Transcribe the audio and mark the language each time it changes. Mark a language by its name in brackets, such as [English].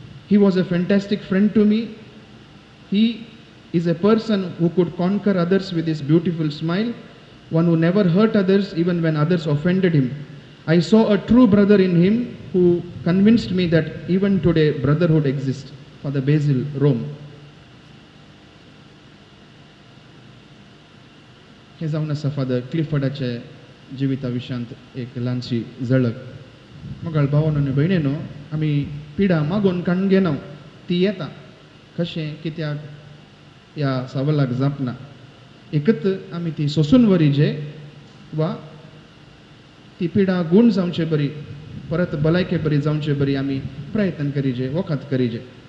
[English] He was a fantastic friend to me. He is a person who could conquer others with his beautiful smile, one who never hurt others even when others offended him. I saw a true brother in him who convinced me that even today brotherhood exists. Father Basil, Rome. [Goan Konkani] हे जावन आसा father क्लिफर्डाचे जिविता विशयांत एक ल्हानशी झळक. मोगाळ भावानो आनी भयणीनो, आमी पिडा मागोवन काडून घेना, ती येता. कशें कित्याक ह्या सवालाक जापना. एकत आमी ती सोसून वरीजे वा ती पिडा गूण जावचे बरी, परत भलायके बरी जावचे बरी आमी प्रयत्न करीजे, वखद करीजे.